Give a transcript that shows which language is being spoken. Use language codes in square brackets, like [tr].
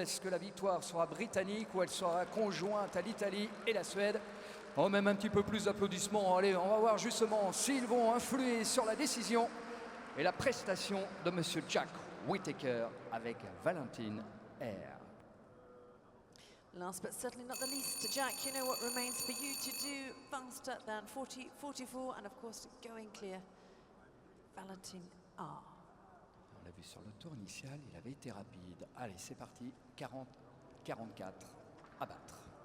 [fr] Est-ce que la victoire sera britannique ou elle sera conjointe à l'Italie et la Suède? Oh, même un petit peu plus d'applaudissements. Allez, on va voir justement s'ils vont influer sur la décision et la prestation de monsieur Jack Whittaker avec Valentine R. [en] Last but certainly not the least, Jack, you know what remains for you to do faster than 40-44, and of course going clear, Valentine Ah, [fr] On l'a vu sur le tour initial, il avait été rapide. Allez, c'est parti. 40, 44 à battre.